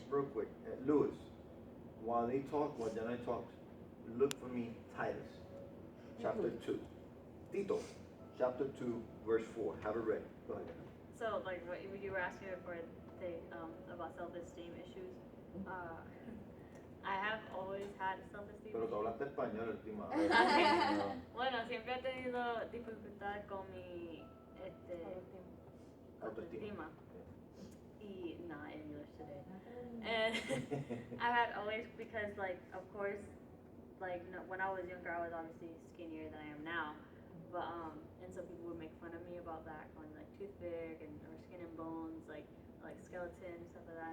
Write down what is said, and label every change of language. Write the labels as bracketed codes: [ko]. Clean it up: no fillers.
[en] real quick. Lewis, while Janai talks, look for me Titus, chapter 2. Tito, chapter 2, verse 4. Have it ready. Go ahead. So, like, what you were asking before, about self-esteem issues, I have always had self-esteem [es] Pero tú hablaste español, estimado. Bueno, siempre he tenido dificultades con mi autoestima. [en] Y not English today. And I've had always, because, like, of course, like, no, when I was younger, I was obviously skinnier than I am now. But and some people would make fun of me about that, going like toothpick or skin and bones, like skeleton, stuff like that.